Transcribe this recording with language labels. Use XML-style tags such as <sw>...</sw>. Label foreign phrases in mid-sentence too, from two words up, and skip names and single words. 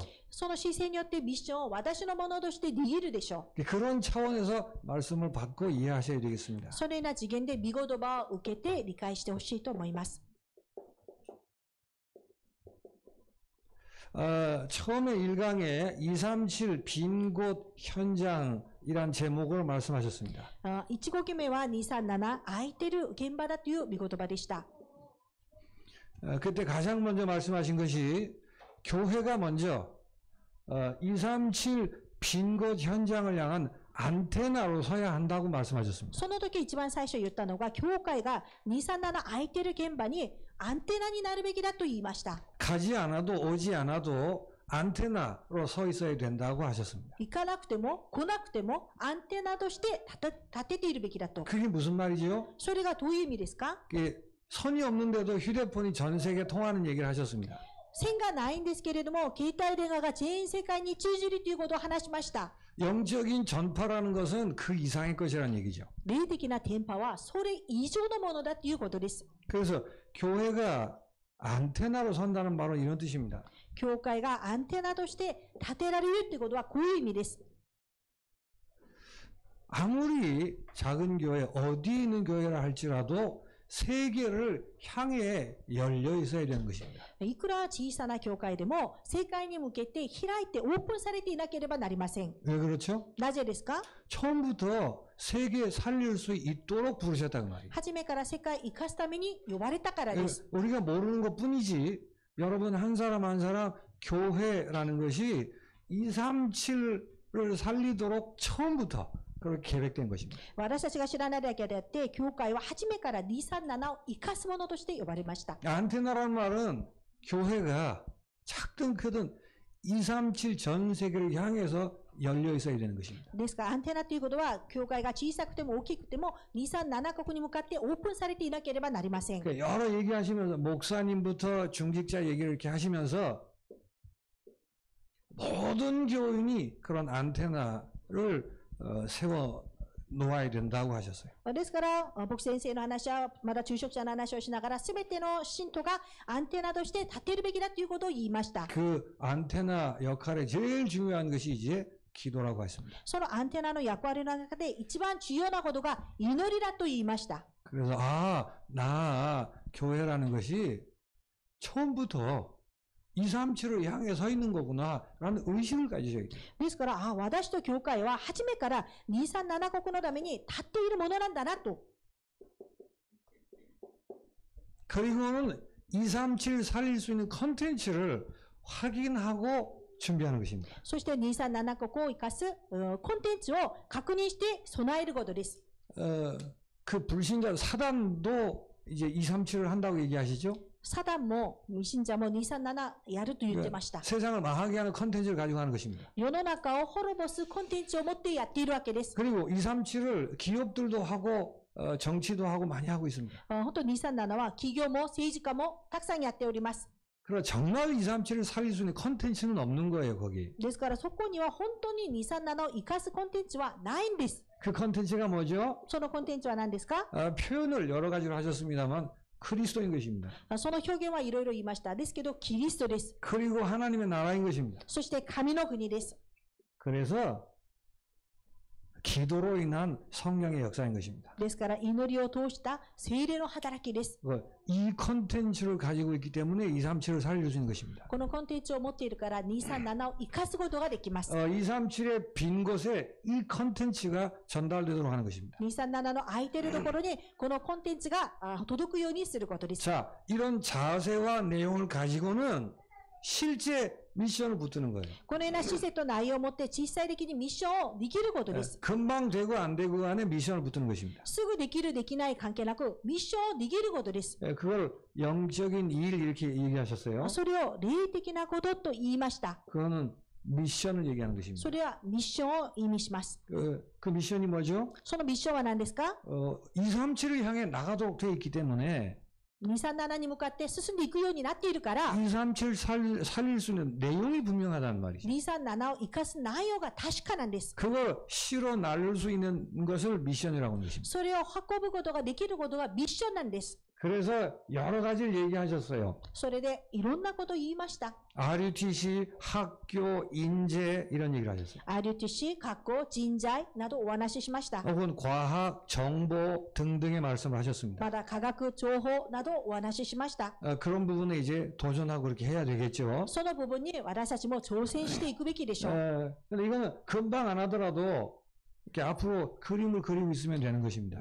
<ja>その姿勢によってミッションを私のものとして握るでしょう。</ja> <ko>그런 차원에서 말씀을 받고 이해하셔야 되겠습니다.</ko> <ja>そのような次元で御言葉を受けて理解してほしいと思います。</ja> <ko>처음에 1강에 237 빈 곳 현장이란 제목을 말씀하셨습니다.</ko> <ja>1 号決めは237空いてる現場だという御言葉でした。</ja> <ko>그때 가장 먼저 말씀하신 것이 교회가 먼저 237 빈 곳 현장을 향한 안테나로 서야 한다고 말씀하셨습니다.</ko> <ja>その時一番最初言ったのが、教会が237空いてる現場にアンテナになるべきだと言いました。</ja> <ko>가지 않아도 오지 않아도 안테나로 서 있어야 된다고 하셨습니다.</ko> <ja>行かなくても来なくてもアンテナとして立てているべきだと。</ja> <ko>그게 무슨 말이죠?</ko> <ja>それがどういう意味ですか？</ja> <ko>선이 없는데도 휴대폰이 전 세계에 통하는 얘기를 하셨습니다.</ko> <ja>線がないんですけれども、携帯電話が全世界に通じるということを話しました。</ja> <ko>영적인 전파라는 것은 그 이상의 것이라는 얘기죠.</ko> <ja>霊的な電波はそれ以上のものだということです。</ja> <ko>그래서 교회가 안테나로 선다는 말은 이런 뜻입니다.</ko> <ja>教会がアンテナとして立てられるということはこういう意味です。</ja> <ko>아무리 작은 교회, 어디 있는 교회라 할지라도 세계를 향해 열려 있어야 되는 것입니다.</ko> <ja>いくら小さな教会でも、世界に向けて開いてオープンされていなければなりません。</ja> <ko>왜 그렇죠?</ko> <ja>なぜですか？</ja> <ko>처음부터 세계 살릴 수 있도록 부르셨다고 말이에요.</ko> <ja>初めから世界生かすために呼ばれたからです。</ja> <ko>우리가 모르는 것뿐이지 여러분 한 사람 한 사람 교회라는 것이 237을 살리도록 처음부터 그렇게 계획된 것입니다.</ko> <ja>私たちが知らないだけであって、教会は初めから237を生かすものとして呼ばれました。</ja> <ko>안테나라는 말은 교회가 작든 크든 237 전 세계를 향해서 열려 있어야 되는 것입니다.</ko> <ja>ですから、アンテナということは、教会が小さくても大きくても、237カ国に向かってオープンされていなければなりません。</ja> <ko>그러니까 여러 얘기하시면서 목사님부터 중직자 얘기를 이렇게 하시면서 모든 교인이 그런 안테나를 세워 놓아야 된다고 하셨어요.</ko> <ja>ですから、僕先生の話は、まだ中職者の話をしながら、すべての信徒がアンテナとして立てるべきだということを言いました。</ja> <ko>그 안테나 역할의 제일 중요한 것이 이제 기도라고 했습니다.</ko> <ja>そのアンテナの役割の中で一番重要なことが祈りだと言いました。</ja> <ko>그래서 나 교회라는 것이 처음부터 237을 향해 서 있는 거구나라는 의식을 가지셔야 돼요.</ko> <ja>ですから、私と教会は初めから237国のために立っているものなんだなと。</ja> <ko>그리고는 237 살릴 수 있는 컨텐츠를 확인하고 준비하는 것입니다.</ko> <ja>そして237国を生かすコンテンツを確認して備えることです。</ja> <ko>그 불신자 사단도 이제 237을 한다고 얘기하시죠?</ko> <ja>サダンも信者も237やると言ってました。</ja> <ko>세상을 망하게 하는 컨텐츠를 가지고 하는 것입니다.</ko> <ja>世の中を滅ぼすコンテンツを持ってやっているわけです。</ja> <ko>그리고 237을 기업들도 하고 정치도 하고 많이 하고 있습니다.</ko> <ja>本当に237は企業も政治家もたくさんやっております。</ja> <ko>그러나 정말 237을 살릴 수 있는 컨텐츠는 없는 거예요, 거기.</ko> <ja>ですからそこには本当に237を生かすコンテンツはないんです。</ja> <ko>그 컨텐츠가 뭐죠?</ko> <ja>そのコンテンツは何ですか？</ja> <ko>표현을 여러 가지로 하셨습니다만 그리스도인 것입니다.</ko> <ja>その表現はいろいろ言いました。ですけど、キリストです。</ja> <ko>그리고 하나님의 나라인 것입니다.</ko> <ja>そして神の国です。</ja> <ko>그래서 기도로 인한 성령의 역사인 것입니다.</ko> <ja>ですから、祈りを通した聖霊の働きです。</ja> <ko>이 컨텐츠를 가지고 있기 때문에 237을 살릴 수 있는 것입니다.</ko> <ja>このコンテンツを持っているから、237を生かすことができます。</ja> <ko>237의 빈 곳에 이 컨텐츠가 전달되도록 하는 것입니다.</ko> <ja>237 の空いているところに、このコンテンツが届くようにすることです。</ja> <ko>자, 이런 자세와 내용을 가지고는 실제 미션을 붙드는 거예요.</ko> <ja>このような施設と内容を持って実際的にミッションをできることです。</ja> <ko>금방 되고 안 되고 간에 미션을 붙드는 것입니다.</ko> <ja>すぐできるできない関係なく、ミッションをできることです。</ja> <ko>그걸 영적인 일 이렇게 얘기하셨어요.</ko> <ja>それを霊的なことと言いました。</ja> <ko>그거는 미션을 얘기하는 것입니다.</ko> <ja>それはミッションを意味します。</ja> <ko>그 미션이 뭐죠?</ko> <ja>そのミッションは何ですか？</ja> <ko>237을 향해 나가도록 되어 있기 때문에</ko> <ja>237 に向かって進んでいくようになっているから、</ja> <ko>237 살릴 수 있는 내용이 분명하단 말이죠.</ko> <ja>237を生かす内容が確かなんです。</ja> <ko>그걸 실어 나를 수 있는 것을 미션이라고 하는 것입니다.</ko> <ja>それを運ぶことができることがミッションなんです。</ja> <ko>그래서 여러 가지를 얘기하셨어요.</ko> <ja>それでいろんなことを言いました。</ja> <ko>RUTC, 학교, 인재 이런 얘기를 하셨어요.</ko> <ja>RUTC、学校、人材などお話ししました。</ja> <ko>혹은 과학, 정보 등등의 말씀을 하셨습니다.</ko> <ja>まだ科学、情報などお話ししました。</ja> <ko>그런 부분에 이제 도전하고 그렇게 해야 되겠죠.</ko> <ja>その部分に私たちも挑戦していくべきでしょう。</ja> <ko>근데 이거는 금방 안 하더라도 이렇게 앞으로 그림을 그리고 있으면 되는 것입니다.</ko>